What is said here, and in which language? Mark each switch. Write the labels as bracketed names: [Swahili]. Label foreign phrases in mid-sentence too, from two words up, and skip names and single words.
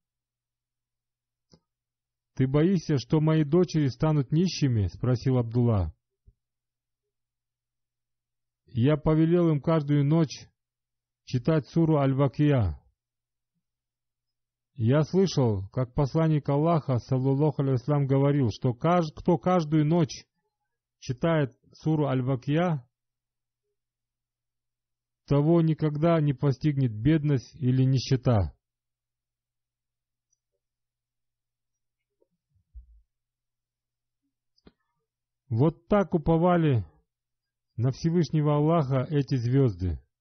[Russian] «Ты боишься, что мои дочери станут нищими?» — спросил Абдулла. «Я повелел им каждую ночь читать суру Аль-Вакия. Я слышал, как посланник Аллаха, [Arabic] صلى الله عليه وسلم, [Russian] говорил, что кто каждую ночь читает суру Аль-Вакия, того никогда не постигнет бедность или нищета». Вот так уповали на Всевышнего Аллаха эти звезды.